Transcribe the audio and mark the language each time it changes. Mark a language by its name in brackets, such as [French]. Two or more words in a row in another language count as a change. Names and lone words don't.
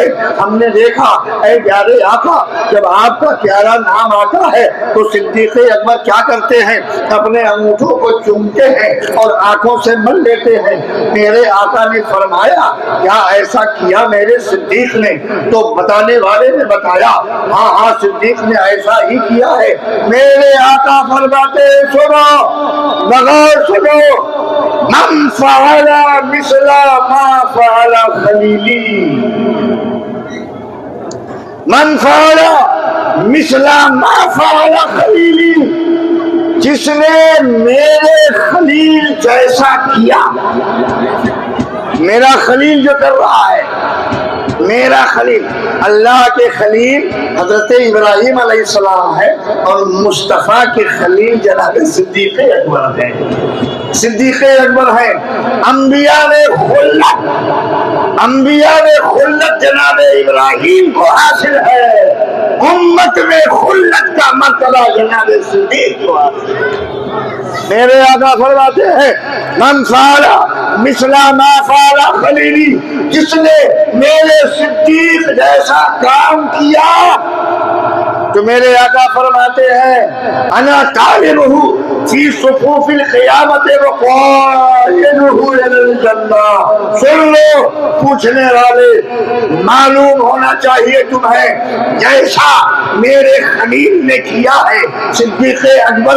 [Urdu] ہم نے دیکھا اے پیارے آقا جب آپ کا پیارا نام آتا ہے تو صدیق اکبر کیا کرتے ہیں، اپنے انگوٹھوں کو چومتے ہیں اور آنکھوں سے مل لیتے ہیں. میرے آقا نے فرمایا کیا ایسا کیا میرے صدیق نے؟ تو بتانے والے نے بتایا ہاں ہاں صدیق نے ایسا ہی کیا ہے. میرے آقا فرماتے سنو، بغور سنو، [Arabic] من فعل مثل ما فعل خلیلی، من فعل مثل ما فعل خلیلی، [Urdu] جس نے میرے خلیل جیسا کیا. میرا خلیل جو کر رہا ہے، میرا خلیل اللہ کے خلیل حضرت ابراہیم علیہ السلام ہے، اور مصطفیٰ کے خلیل جناب صدیق اکبر ہے. صدیق اکبر ہے. انبیاء نے خلت جناب ابراہیم کو حاصل ہے، امت میں خلت کا مرتبہ جناب صدیق کو حاصل ہے. میرے آقا فرماتے ہیں [Arabic] من فعل مثل ما فعل خلیلی، [Urdu] جس نے میرے صدیق جیسا کام کیا. تو میرے آقا فرماتے ہیں [Arabic] انا طالبہ فی صفوف القیامت وقائدہ الی الجنہ. [Urdu] سن لو پوچھنے والے، معلوم ہونا چاہیے تمہیں جیسا میرے خلیل نے کیا ہے، صدیق اکبر